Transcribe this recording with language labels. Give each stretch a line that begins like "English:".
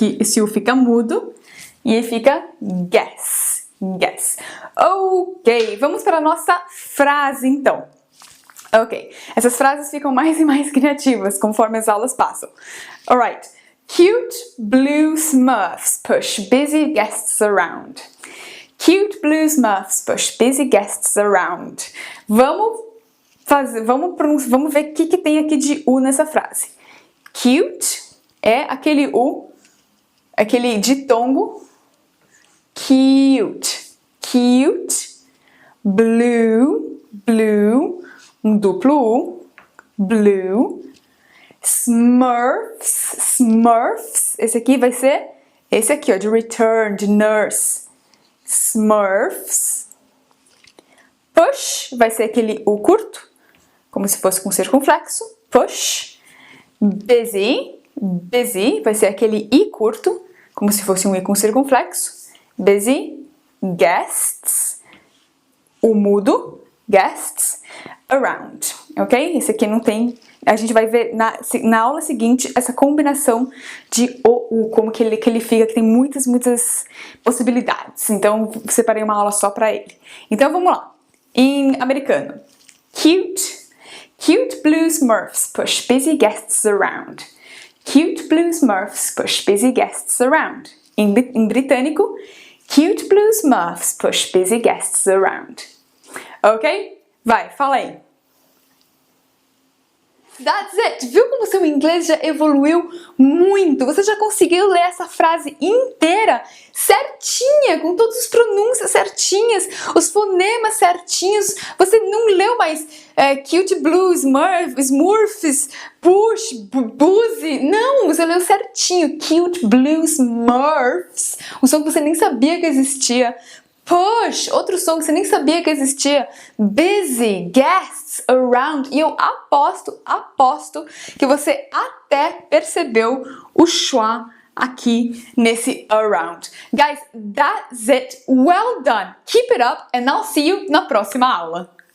Portuguese: Esse U fica mudo e aí fica guess. Guess. Ok, vamos para a nossa frase então. Ok, essas frases ficam mais e mais criativas conforme as aulas passam.
English: Alright. Cute blue Smurfs push busy guests around. Cute blue Smurfs push busy guests around.
Portuguese: Vamos ver o que tem aqui de U nessa frase. Cute é aquele U, aquele ditongo.
English: Cute. Cute. Blue. Blue.
Portuguese: Um duplo U. Blue. Smurfs.
English: Smurfs.
Portuguese: Esse aqui vai ser esse aqui, ó, de return, de nurse. Smurfs. Push vai ser aquele U curto, como se fosse com circunflexo. Push. Busy. Busy vai ser aquele I curto, como se fosse um I com circunflexo. Busy. Guests. O mudo. Guests. Around. Ok? Esse aqui não tem... A gente vai ver na aula seguinte essa combinação de O, U, como que ele fica, que tem muitas possibilidades. Então, separei uma aula só para ele. Então, vamos lá. Em americano. Cute.
English: Cute blue Smurfs push busy guests around. Cute blue Smurfs push busy guests around.
Portuguese: Em britânico.
English: Cute blue Smurfs push busy guests around.
Portuguese: Ok? Vai, fala aí.
English: That's it!
Portuguese: Viu como seu inglês já evoluiu muito? Você já conseguiu ler essa frase inteira certinha, com todas as pronúncias certinhas, os fonemas certinhos. Você não leu mais
English: cute blue, smurfs, push, boozy.
Portuguese: Não, você leu certinho.
English: Cute blue smurfs.
Portuguese: Um som que você nem sabia que existia. Push, outro som que você nem sabia que existia. Busy, guests, around. E eu aposto que você até percebeu o schwa aqui nesse around.
English: Guys, that's it. Well done. Keep it up and I'll see you
Portuguese: na próxima aula.